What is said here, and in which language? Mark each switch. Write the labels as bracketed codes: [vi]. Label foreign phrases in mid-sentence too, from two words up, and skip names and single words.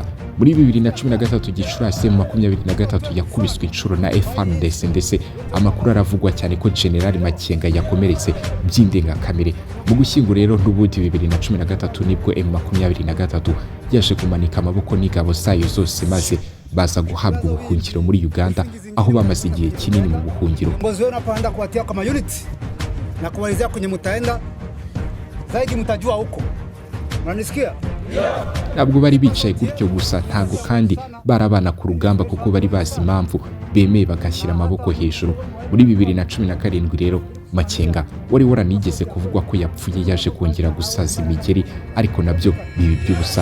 [rw] Muri 2013 Gicurasi M23 yakubiswe inshuro na FARDC ndetse amakuru aravugwa cyane ko General Makenga yakomeretse by'indengakamere. Mu gushyingo rero n'ubundi 2013 nibwo M23 yaje kumanika amaboko n'ingabo zayo zose maze baza guhabwa ubuhungiro muri Uganda aho bamaze igihe kinini mu buhungiro. [sw] Mbozi wao napanda kuwatia kama unit na kuwalizia kwenye mutaenda zaidi mtajua huko. Unanisikia? [rw] Ntabwo bari bicaye gutyo gusa, ntago kandi barabana ku rugamba kuko bari bazi impamvu bemeye bagashyira amaboko hejuru. Muri 2017 rero Makenga wari waranigeze kuvugwa ko yapfuye yaje kongera gusaza imigeri, ariko nabyo bibi by'ubusa.